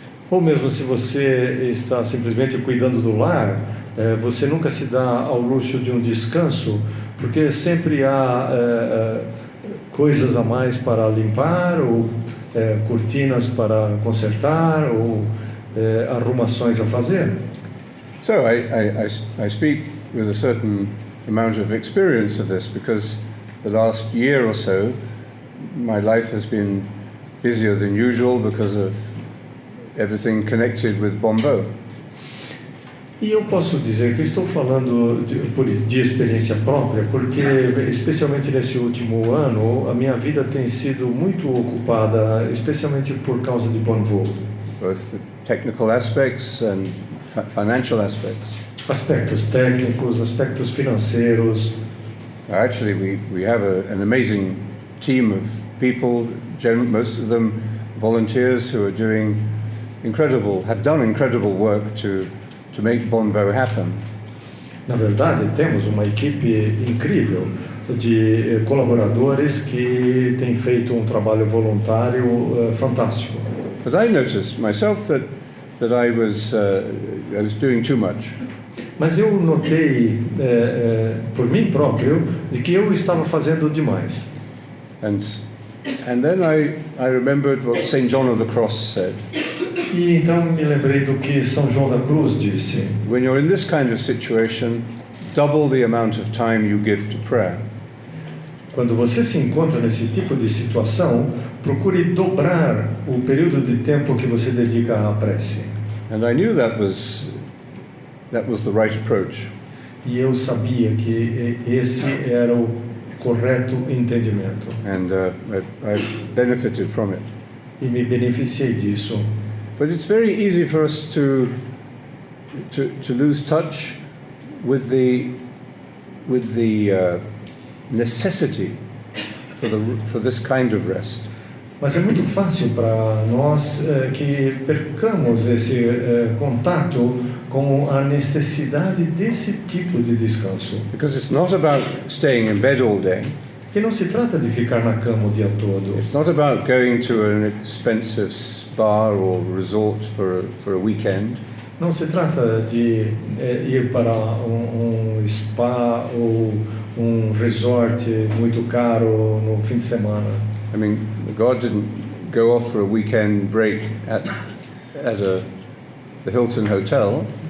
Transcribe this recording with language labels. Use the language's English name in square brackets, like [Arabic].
[Portuguese] Ou mesmo se você está simplesmente cuidando do lar, você nunca se dá ao luxo de um descanso, porque sempre há coisas a mais para limpar, ou cortinas para consertar, ou arrumações a fazer. [English] So I speak with a certain amount of experience of this because the last year or so my life has been busier than usual because of everything connected with Bombo. [Portuguese] E eu posso dizer que estou falando de experiência própria, porque especialmente nesse último ano, a minha vida tem sido muito ocupada, especialmente por causa de Bonvo. [English] Both the technical aspects and financial aspects. [Portuguese] Aspectos técnicos, aspectos financeiros. [English] Actually, we have an amazing team of people, most of them volunteers who are have done incredible work to make Bonvo happen. [Portuguese] Na verdade, temos uma equipe incrível de colaboradores que têm feito um trabalho voluntário fantástico. [English] But I noticed myself that I was doing too much. [Portuguese] Mas eu notei por mim próprio de que eu estava fazendo demais. [English] And then I remembered what Saint John of the Cross said. [Portuguese] E então me lembrei do que São João da Cruz disse. [English] When you're in this kind of situation, double the amount of time you give to prayer. [Portuguese] Quando você se encontra nesse tipo de situação, procure dobrar o período de tempo que você dedica à prece. [English] And I knew that was the right approach. [Portuguese] E eu sabia que esse era o correto entendimento. [English] And I benefited from it. [Portuguese] E me beneficiei disso. [English] But it's very easy for us to lose touch with the necessity for this kind of rest. [Portuguese] Mas é muito fácil para nós que percamos esse contato com a necessidade desse tipo de descanso. [English] Because it's not about staying in bed all day. [Portuguese] Que não se trata de ficar na cama o dia todo. [English] It's not about going to an expensive spa or resort for a weekend. [Portuguese] Não se trata de ir para um spa ou resort muito caro no fim de semana. [English] I mean, God didn't go off for a weekend break at the Hilton Hotel.